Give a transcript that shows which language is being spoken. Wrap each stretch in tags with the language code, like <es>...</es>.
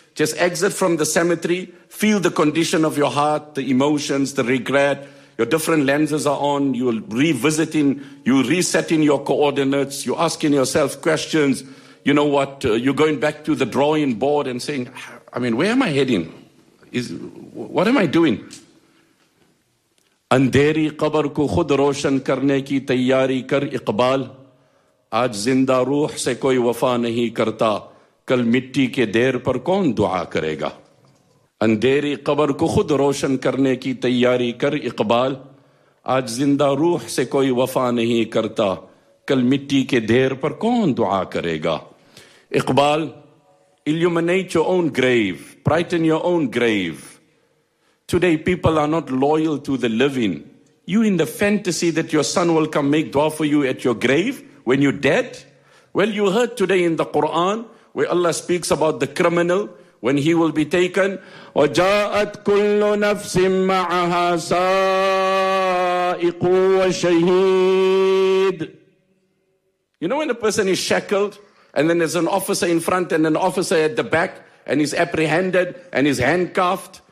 <en>Just exit from the cemetery, feel the condition of your heart, the emotions, the regret. Your different lenses are on, you're revisiting, you're resetting your coordinates, you're asking yourself questions. You know what, you're going back to the drawing board and saying, I mean, where am I heading? What am I doing?</en> <ur>اندھیری قبر کو خود روشن کرنے کی تیاری کر اقبال آج زندہ روح سے کوئی وفا نہیں کرتا کل مٹی کے دیر پر کون دعا کرے گا اندھیری قبر کو خود روشن کرنے کی تیاری کر اقبال آج زندہ روح سے کوئی وفا نہیں کرتا کل مٹی کے دیر پر کون دعا کرے گا Iqbal</ur> <en>illuminate your own grave,</en> <ur>brighten your own grave.</ur> <en>Today, people are not loyal to the living. You in the fantasy that your son will come make dua for you at your grave when you're dead? Well, you heard today in the Quran where Allah speaks about the criminal when he will be taken.</en> <ar>وَجَاءَتْ كُلُّ نَفْسٍ مَعَهَا سَائِقُ وَشَهِيدٌ</ar> <en>You know when a person is shackled and then there's an officer in front and an officer at the back and he's apprehended and he's handcuffed?</en>